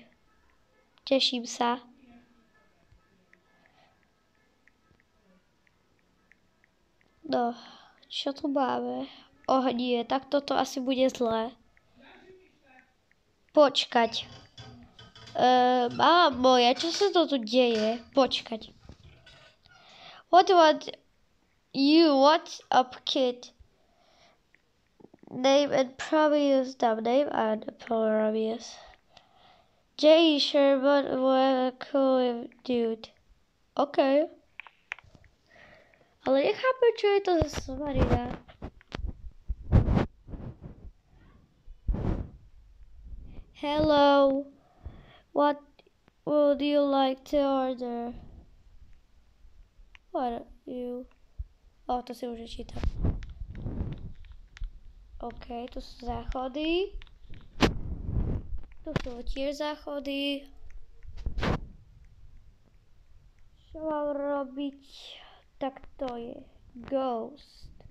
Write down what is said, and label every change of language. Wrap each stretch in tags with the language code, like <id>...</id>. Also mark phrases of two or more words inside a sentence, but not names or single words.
<sk>Teším sa. No, čo tu máme? Nie, tak toto asi bude zlé. Počkať. Mama moja, čo sa to tu deje? Počkať.</sk> <en>What's up, kid? Name and previous name and previous. J. Sherman, what a cool dude. OK.</en> <sk>Ale nechápem, čo je to za somarina.</sk> <en>Hello. What would you like to order? What are you?</en> <sk>To si už čítam. OK, tu sú záchody. Tu sú tiež záchody. Čo mám robiť? Tak to je Ghost.</sk>